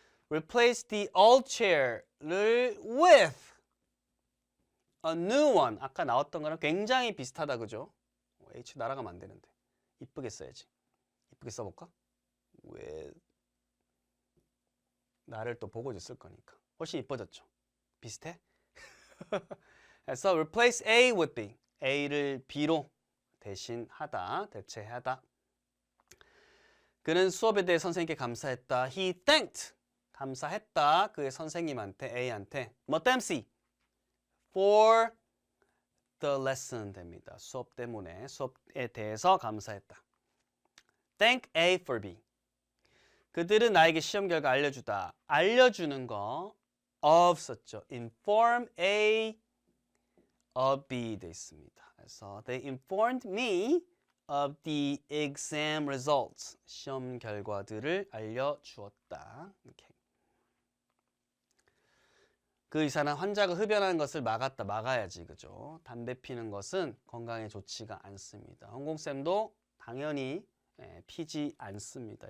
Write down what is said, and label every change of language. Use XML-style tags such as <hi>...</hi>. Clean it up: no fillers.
<en>Replace the old chair를 with a new one.</en> <ko>아까 나왔던 거랑 굉장히 비슷하다. 그죠? H 날아가면 안 되는데. 이쁘게 써야지. 이쁘게 써볼까? with 나를 또 보고 있을 거니까. 훨씬 이뻐졌죠? 비슷해? 그래서</ko> <en>replace A with B.</en> <ko>A를 B로 대신하다, 대체하다. 그는 수업에 대해 선생님께 감사했다.</ko> <en>He thanked.</en> <ko>감사했다. 그의 선생님한테, A한테. 뭐 때문에?</ko> <en>For the lesson</en> <ko>됩니다. 수업 때문에, 수업에 대해서 감사했다.</ko> <en>Thank A for B.</en> <ko>그들은 나에게 시험 결과 알려주다. 알려주는 거 of 썼죠.</ko> <en>Inform A of B</en> <ko>돼 있습니다. 그래서</ko> <en>they informed me of the exam results.</en> <ko>시험 결과들을 알려주었다. 이렇게. 그 의사는 환자가 흡연하는 것을 막아야지, 그죠? 담배 피는 것은 건강에 좋지가 않습니다. 홍콩쌤도 당연히 피지 않습니다.</ko>